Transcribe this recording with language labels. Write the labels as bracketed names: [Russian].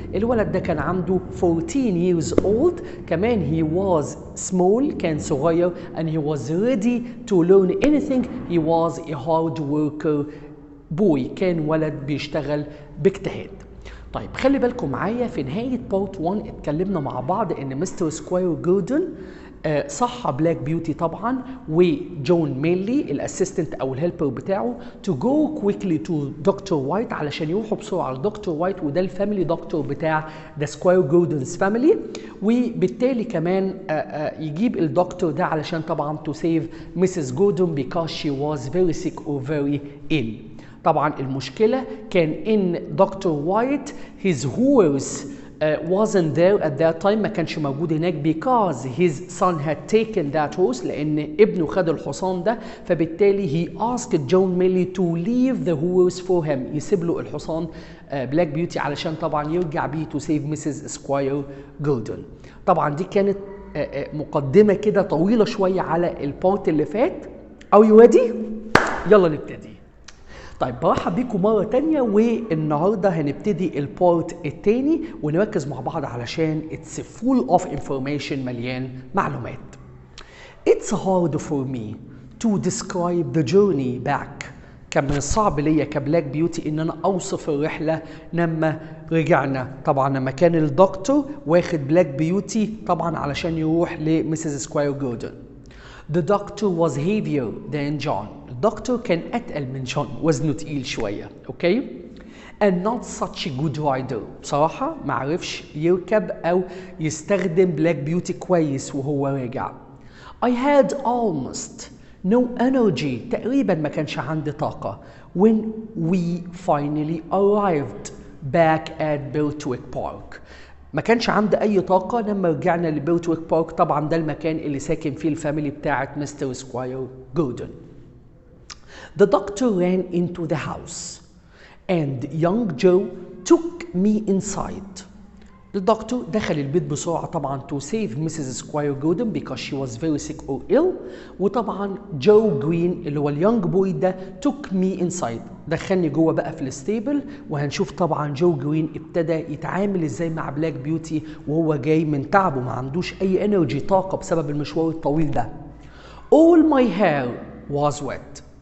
[Arabic] الولد ده كان عنده [English] 14 years old، [Arabic] كمان [English] he was small، [Arabic] كان صغير، [English] and he was ready to learn anything. he was a hard worker boy، [Arabic] كان ولد بيشتغل باجتهاد. طيب خلي بالكم معايا في نهاية بارت 1 اتكلمنا مع بعض ان مستر سكواير جوردن صحى بلاك بيوتي طبعا وجون ميلي الاسيستنت او الهيلبر بتاعه [English] to go quickly to [Arabic] دكتور وايت، علشان يروحوا بسرعه لدكتور وايت، وده الفاميلي دكتور بتاع ذا سكواير جوردنز فاميلي. وبالتالي كمان يجيب الدكتور ده علشان طبعا [English] to save Mrs. Gordon because she was very sick or very ill. [Arabic] طبعا المشكله كان ان دكتور وايت [English] his horse wasn't there at that time، [Arabic] ما كانش موجود هناك [English] because his son had taken that horse، [Arabic] لان ابنه خد الحصان ده، فبالتالي [English] he asked John Millie to leave the horse for him، [Arabic] يسيب له الحصان بلاك بيوتي علشان طبعا يرجع بيه [English] to save Mrs. [Arabic] Squire Gordon. طبعا دي كانت مقدمه كده طويله شويه على البارت اللي فات. [English] Are you ready؟ [Arabic] يلا نبتدي. طيب برحب بيكم مرة تانية، والنهاردة هنبتدي البارت التاني ونركز مع بعض علشان [English] it's full of information، [Arabic] مليان معلومات. [English] It's hard for me to describe the journey back. [Arabic] كان من الصعب ليا كبلاك بيوتي ان انا اوصف الرحلة لما رجعنا. طبعا لما كان الدكتور واخد بلاك بيوتي طبعا علشان يروح لمسز سكواير جوردن. [English] The doctor was heavier than John. [Arabic] الدكتور كان أتقل من جون، وزنه تقيل شوية، أوكي؟ [English] And not such a good rider. [Arabic] بصراحة ما عرفش يركب أو يستخدم بلاك بيوتي كويس وهو راجع. [English] I had almost no energy. [Arabic] تقريبا ما كانش عندي طاقة. [English] When we finally arrived back at Birtwick Park. [Arabic] ما كانش عندي اي طاقه لما رجعنا لبيرتويك بارك. طبعا ده المكان اللي ساكن فيه الفاميلي بتاعه مستر سكواير جوردن. [English] The doctor ran into the house and young Joe took me inside. [Arabic] الدكتور دخل البيت بسرعه طبعا [English] to save Mrs. Squire Gordon because she was very sick or ill. [Arabic] وطبعا جو جرين اللي هو اليونج بوي ده [English] took me inside، [Arabic] دخلني جوه بقى في الستيبل. وهنشوف طبعا جو جرين ابتدى يتعامل ازاي مع بلاك بيوتي وهو جاي من تعبه، ما عندوش اي انرجي طاقه بسبب المشوار الطويل ده. [English] All my hair was wet.